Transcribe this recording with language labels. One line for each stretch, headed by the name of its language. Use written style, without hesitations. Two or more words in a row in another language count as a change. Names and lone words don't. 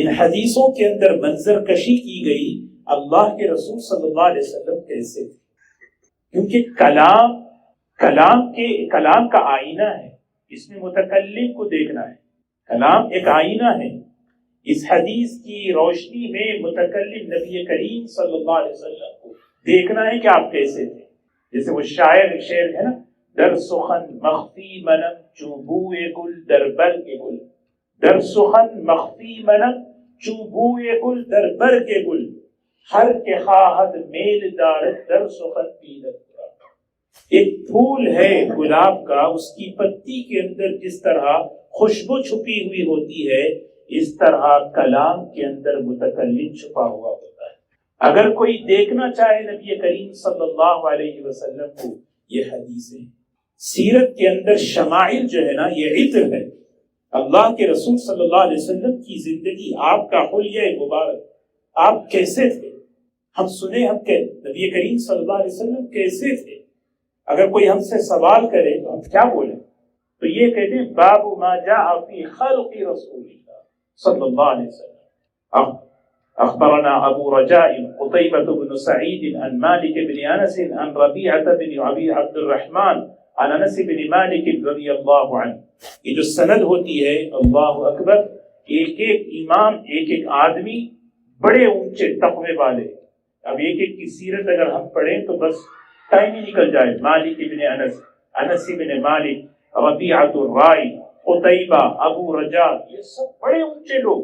Urdu: ان حدیثوں کے اندر منظر کشی کی گئی اللہ کے رسول
Arabic: صلی اللہ علیہ وسلم
Urdu: کیسے تھے، کیونکہ کلام کا آئینہ ہے، اس میں متکلم کو دیکھنا ہے، کلام ایک آئینہ ہے۔ اس حدیث کی روشنی میں متکلم نبی کریم
Arabic: صلی اللہ علیہ وسلم
Urdu: کو دیکھنا ہے کہ آپ کیسے تھے۔ جیسے وہ شعر ہے نا،
Persian: در سخن مخفی منم چون بوئے گل در برگ گل، در سخن مخفی منم چون بوئے گل در برگ گل، ہر کے خواہد میل دارد در سخن پیلت۔
Urdu: ایک پھول ہے گلاب کا، اس کی پتی کے اندر جس طرح خوشبو چھپی ہوئی ہوتی ہے، اس طرح کلام کے اندر متکلم چھپا ہوا ہوتا ہے۔ اگر کوئی دیکھنا چاہے نبی کریم
Arabic: صلی اللہ علیہ وسلم
Urdu: کو، یہ حدیثیں، سیرت کے اندر شمائل جو ہے نا، یہ عطر ہے۔ اللہ کے رسول
Arabic: صلی اللہ علیہ وسلم
Urdu: کی زندگی، آپ کا حلیہ مبارک، آپ کیسے تھے، ہم سنیں، ہم کہ نبی کریم
Arabic: صلی اللہ علیہ وسلم
Urdu: کیسے تھے۔ اگر کوئی ہم سے سوال کرے تو ہم کیا بولیں؟ تو یہ کہتے ہیں
Arabic: باب ما جاء فی خلق رسول اللہ صلی اللہ علیہ وسلم۔ اخبرنا ابو رجاء قطيبة بن سعيد عن مالك بن انس عن ربيعة بن ابي عبد الرحمن عن انس بن مالك رضی اللہ عنہ۔
Urdu: یہ جو سند ہوتی ہے،
Arabic: اللہ اکبر،
Urdu: ایک ایک امام، ایک ایک آدمی بڑے اونچے تقوی والے۔ اب ایک ایک کی سیرت اگر ہم پڑھیں تو بس ٹائم ہی نکل جائے۔ مالک ابن انس، انس ابن مالک، ربیعۃ الرائی، قطیبہ، ابو رجاء، یہ سب بڑے اونچے لوگ۔